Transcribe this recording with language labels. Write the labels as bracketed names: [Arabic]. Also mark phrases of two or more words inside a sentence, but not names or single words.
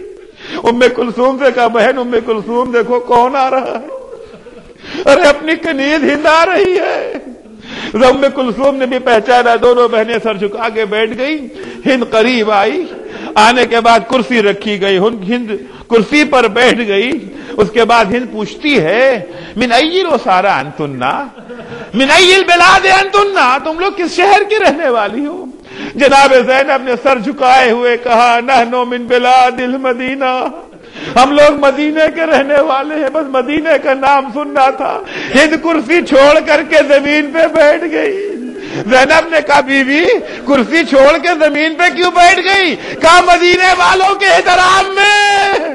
[Urdu] ام کلثوم سے کہا بہن ام کلثوم دیکھو کون آ رہا ہے، ارے اپنی کنیز ہند آ رہی ہے۔ ام کلثوم نے بھی پہچانا، دونوں بہنیں سر جھکا کے بیٹھ گئی۔ ہند قریب آئی، آنے کے بعد کرسی رکھی گئی، ہند کرسی پر بیٹھ گئی۔ اس کے بعد ہند پوچھتی ہے [Arabic] من ای الاسارى انتن، من ای البلاد انتن، [Urdu] تم لوگ کس شہر کی رہنے والی ہو؟ جناب زینب نے سر جھکائے ہوئے کہا [Arabic] نحن من بلاد المدینہ، [Urdu] ہم لوگ مدینے کے رہنے والے ہیں، بس مدینے کا نام سننا تھا۔ ہند کرسی چھوڑ کر کے زمین پہ بیٹھ گئی۔ زینب نے کہا بیوی کرسی چھوڑ کے زمین پہ کیوں بیٹھ گئی؟ کہا مدینے والوں کے احترام میں۔